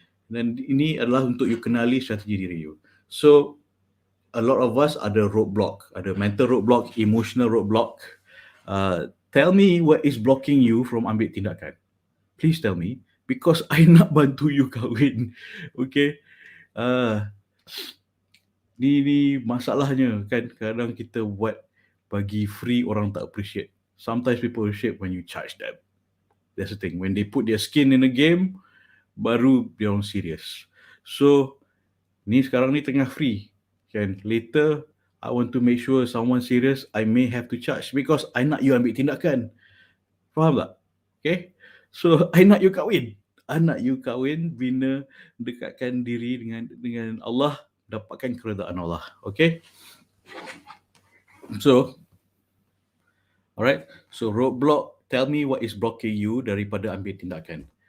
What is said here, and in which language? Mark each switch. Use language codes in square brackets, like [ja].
[ms] Dan ini adalah untuk you kenali strategi diri you. [en] So a lot of us ada roadblock, ada mental roadblock, emotional roadblock. Tell me what is blocking you from ambil tindakan. Please tell me, because I [ms] nak bantu you kahwin. Okay, ni masalahnya kan, kadang kita buat bagi free, [en] orang tak appreciate. Sometimes people appreciate when you charge them. That's the thing. When they put their skin in the game, [ms] baru dia orang serious. So ni sekarang ni tengah free, kan? [en] Later I want to make sure someone serious, I may have to charge, because [ms] I nak you ambil tindakan. Faham tak? Okay, so I nak you kahwin. I nak you kahwin, bina, dekatkan diri dengan Allah, dapatkan keredaan Allah. [en] Okay, so alright, so roadblock, tell me what is blocking you [ms] daripada ambil tindakan.